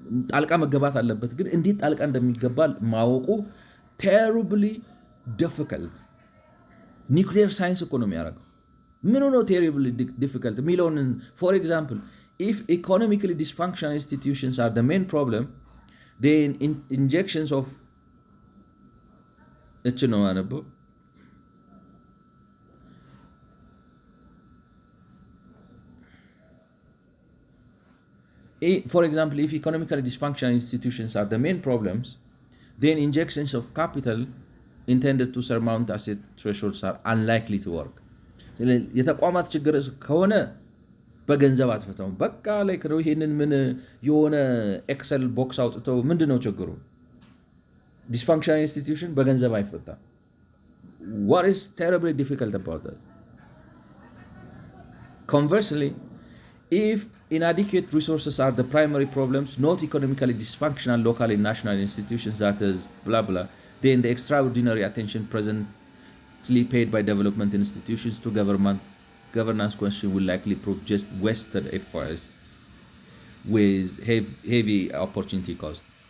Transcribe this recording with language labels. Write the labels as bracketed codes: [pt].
[am] ጣልቃ መገባት አለበት፣ ግን እንዴት ጣልቃ እንደሚገባ ማወቁ [en] terribly difficult። [am] ኒውክሊየር ሳይንስ እኮ ነው የሚያደርገው። ምን ነው [en] ቴሪብሊ ዲፊከልት [am] የሚለውን [en] ፎር ኤግዛምፕል if economically dysfunctional institutions are the main problem, then injections of [am] ነው አነበው [en] For example, if economically dysfunctional institutions are the main problems, then injections of capital intended to surmount asset thresholds are unlikely to work. [am] የተቋማት ችግር ከሆነ በገንዘብ አትፈታውም። በቃ ላይክ ነው። ይሄንን ምን የሆነ ኤክሰል ቦክስ አውጥተው ምንድነው ችግሩ? ዲስፋንክሽናል ኢንስቲትዩሽን በገንዘብ አይፈታም። [en] What is terribly difficult about that? Conversely, if inadequate resources are the primary problems, not economically dysfunctional local and national institutions, that is blah blah, then the extraordinary attention presently paid by development institutions to governance question will likely prove just wasted efforts with heavy opportunity cost.